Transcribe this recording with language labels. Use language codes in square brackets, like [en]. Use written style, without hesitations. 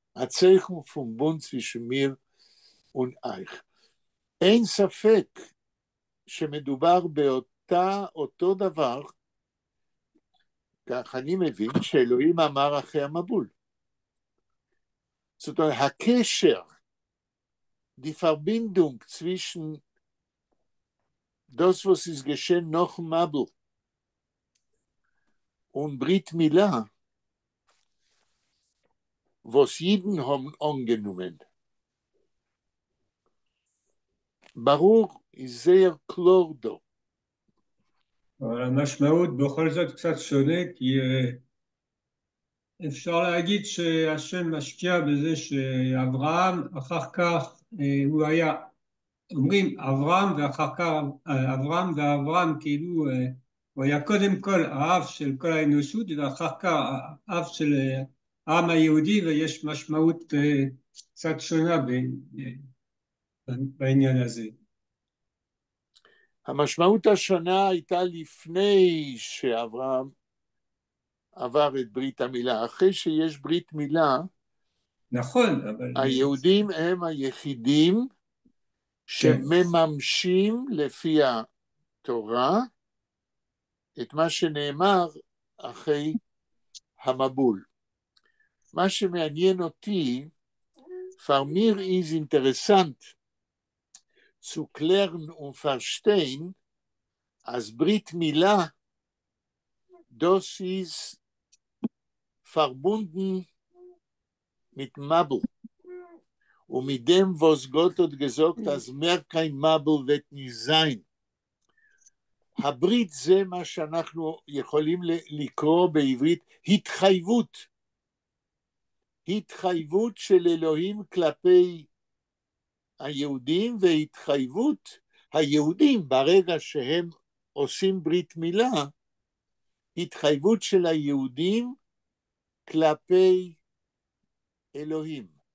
[de] Zeichen von Bund zwischen mir und euch. [he] אין ספק שמדובר אותו דבר, כך אני מבין, שאלוהים אמר אחרי המבול. זאת אומרת, הקשר, [de] die Verbindung zwischen das, was ist geschehen nach Mabul und Brit Milah, was Jiden haben angenommen. [he] ברור, [de] sehr klar [he] דו. אבל המשמעות בכל זאת קצת שונה, כי אפשר להגיד שהשם משקיע בזה שאברהם, אחר כך הוא היה, אומרים אברהם ואחר כך אברהם ואברהם, כאילו הוא היה קודם כל האב של כל האנושות ואחר כך האב של העם היהודי, ויש משמעות קצת שונה בעניין הזה. המשמעות השונה הייתה לפני שאברהם עבר את ברית המילה. אחרי שיש ברית מילה, נכון, אבל היהודים הם היחידים שמממשים לפי התורה את מה שנאמר אחרי המבול. מה שמעניין אותי, [de] für mir ist interessant zu klären und verstehen, als Brit Milah, das ist verbunden mit Mabel. Und mit dem, was Gott hat gesagt, als mehr kein Mabel wird nicht sein. [he] הברית זה מה שאנחנו יכולים לקרוא בעברית התחייבות. התחייבות של אלוהים כלפי היהודים, והתחייבות היהודים ברגע שהם עושים ברית מילה, התחייבות של היהודים כלפי אלוהים.